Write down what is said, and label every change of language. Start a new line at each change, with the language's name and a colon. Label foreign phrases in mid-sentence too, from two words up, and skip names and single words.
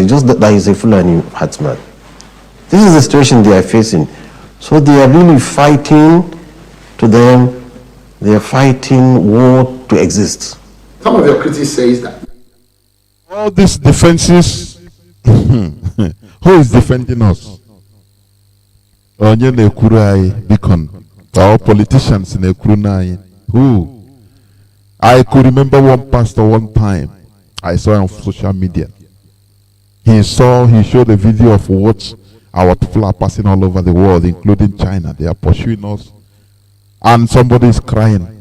English: It's just that he's a Fulani herdsman. This is the situation they are facing. So they are really fighting. To them, they are fighting war to exist. Some of your critics say that all these defenses, who is defending us?
Igbo: Onye na-ekwuru anyị,
English: Beacon, our politicians
Igbo: na-ekwuru anyị.
English: Who? I could remember one pastor one time I saw on social media. He showed a video of what our people are passing all over the world, including China. They are pursuing us. And somebody is crying.